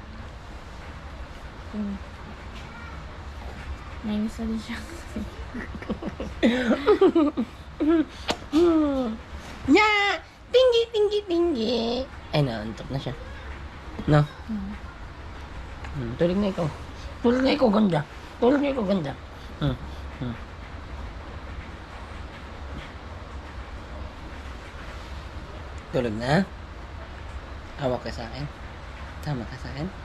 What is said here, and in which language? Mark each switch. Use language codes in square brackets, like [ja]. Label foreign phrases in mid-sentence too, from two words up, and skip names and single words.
[tl] Nainis na din siya. Nya! Tinggi, tinggi, tinggi. Ay, naantok na siya. No? Tulog na ikaw. Tulog na ikaw, ganda. Tulog na ikaw, ganda. Tulog na? Hawak ka sa akin? Tama ka sa akin?